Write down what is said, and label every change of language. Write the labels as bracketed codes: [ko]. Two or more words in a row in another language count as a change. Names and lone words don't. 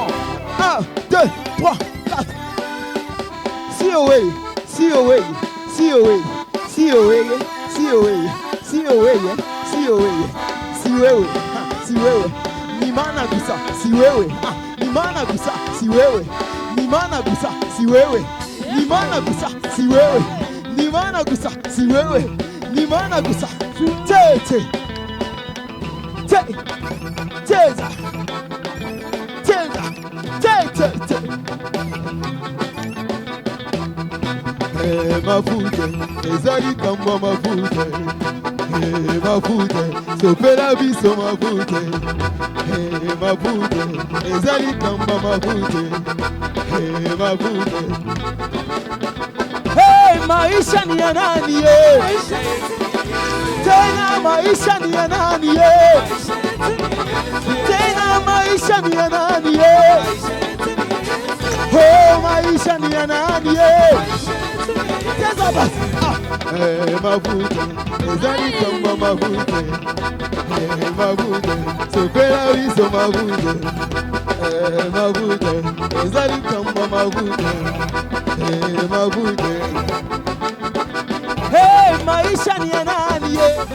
[en] 1, 2, 3, 4. See away, see away, see away, see away, see away, see away, see away, see away, see away. [sw] Ni mana gusa, si wewe. Ni mana gusa, si wewe. Ni mana gusa, si wewe. Ni mana gusa, si wewe. Ni mana gusa, si wewe. Ni mana gusa, tete. Cheza, cheza, cheza. [ln] Mafuta, ezali kamba mafuta. Mafuta, sopela biso mafuta. Mafuta, ezali kamba mafuta. [sw] Mafuta. Hey, maisha ni ya nani ye? Tena maisha ni ya nani ye? Tena maisha ni ya nani ye? Oh, maisha ni ya nani ye? Cheza basi. Mafuta, [ln] ezali kamba mafuta. Mafuta, sopela biso mafuta. Mafuta, ezali kamba mafuta. [sw] Mafuta. Hey, maisha ni ya nani ye?